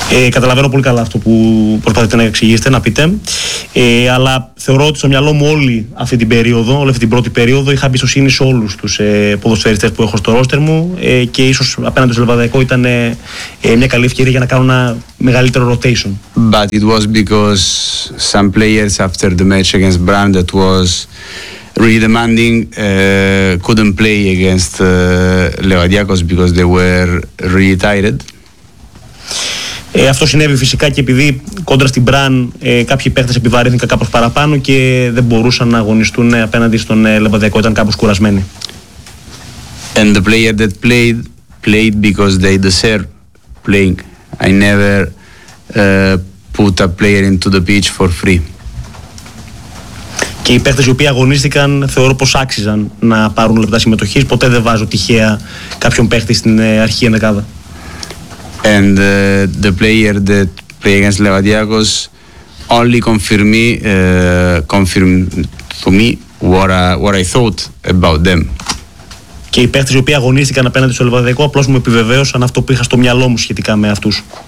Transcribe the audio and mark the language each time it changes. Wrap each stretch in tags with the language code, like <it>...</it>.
<el>Καταλαβαίνω πολύ καλά αυτό που προσπαθείτε να εξηγήσετε, να πείτε. Αλλά θεωρώ ότι στο μυαλό μου όλη αυτή την πρώτη περίοδο, είχα εμπιστοσύνη σε όλους τους ποδοσφαιριστές που έχω στο ρόστερ μου, και ίσως απέναντι στο Λεβαδιακό ήταν μια καλή ευκαιρία για να κάνω ένα μεγαλύτερο rotation.</el> <en>But it was because some players after the match against Brand that was really demanding couldn't play against Levadiakos because they were really tired.</en> <el>Αυτό συνέβη φυσικά και επειδή κόντρα στην Μπραν κάποιοι παίχτες επιβαρύνθηκαν κάπως παραπάνω και δεν μπορούσαν να αγωνιστούν απέναντι στον Λεβαδιακό, ήταν κάπως κουρασμένοι.</el> <en>And the player that played because they deserve playing. I never put a player into the pitch for free.</en> <el>Και οι παίχτες οι οποίοι αγωνίστηκαν θεωρώ πως άξιζαν να πάρουν λεπτά συμμετοχής. Ποτέ δεν βάζω τυχαία κάποιον παίχτη στην αρχή ενδεκάδα.</el> <en>And the player that played against Levadiakos only confirmed to me what I thought about them.</en> <el>Και οι παίχτες οι οποίοι αγωνίστηκαν απέναντι στο Λεβαδιακό απλώς μου επιβεβαίωσαν αυτό που είχα στο μυαλό μου σχετικά με αυτούς.</el>